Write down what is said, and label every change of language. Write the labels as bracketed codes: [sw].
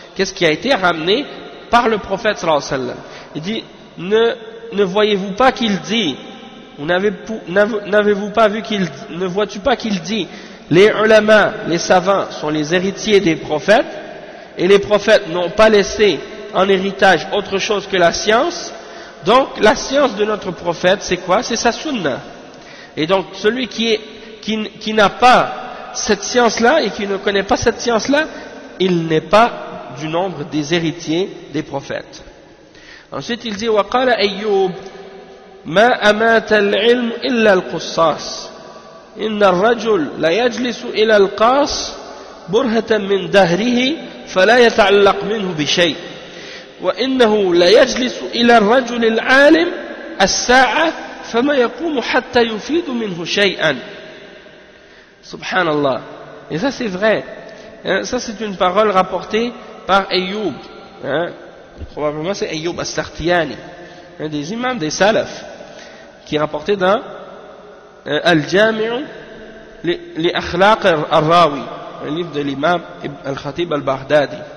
[fr] Qu'est-ce qui a été ramené par le prophète sallallahu alayhi wa sallam? Il dit, ne voyez-vous pas qu'il dit, n'avez-vous pas vu qu'il, ne vois-tu pas qu'il dit, les ulama, les savants sont les héritiers des prophètes, et les prophètes n'ont pas laissé en héritage autre chose que la science. Donc la science de notre prophète, c'est quoi? C'est sa sunna. Et donc celui qui n'a pas cette science-là et qui ne connaît pas cette science-là, il n'est pas du nombre des héritiers des prophètes. Ensuite il dit [ar] وقال أيوب ما أمات العلم إلا القصاص إن الرجل لا يجلس إلى القاص برهة من دهره فلا يتعلق منه بشيء وإنه لا يجلس إلى الرجل العالم الساعة فما يقوم حتى يفيد منه شيئا. [fr] Subhanallah. Et ça c'est vrai. Ça c'est une parole rapportée par Ayyub. Probablement c'est Ayyub as-Sakhtiyani, un des imams des Salaf, qui est rapporté dans Al-Jami'u li Akhlaq al-Rawi, un livre de l'imam Al-Khatib al-Baghdadi.